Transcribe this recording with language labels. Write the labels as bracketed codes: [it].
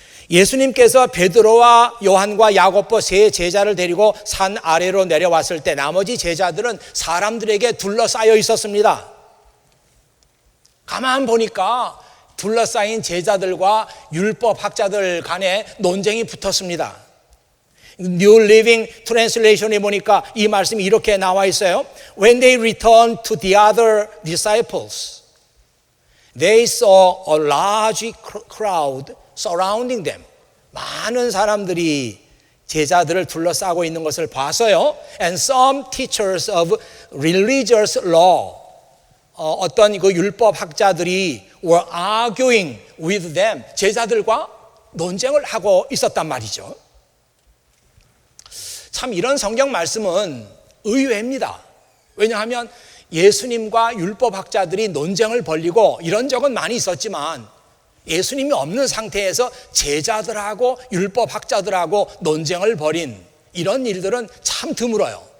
[ko] 예수님께서 베드로와 요한과 야고보 3 제자를 데리고 산 아래로 내려왔을 때 나머지 제자들은 사람들에게 둘러싸여 있었습니다. 가만 보니까 둘러싸인 제자들과 율법학자들 간에 논쟁이 붙었습니다. New Living Translation에 보니까 이 말씀이 이렇게 나와 있어요. [en] When they returned to the other disciples, they saw a large crowd surrounding them. [ko] 많은 사람들이 제자들을 둘러싸고 있는 것을 봐서요. [en] And some teachers of religious law, [ko] 어떤 그 율법학자들이 [en] were arguing with them. [ko] 제자들과 논쟁을 하고 있었단 말이죠. 참 이런 성경 말씀은 의외입니다. 왜냐하면 예수님과 율법학자들이 논쟁을 벌이고 이런 적은 많이 있었지만 예수님이 없는 상태에서 제자들하고 율법학자들하고 논쟁을 벌인 이런 일들은 참 드물어요.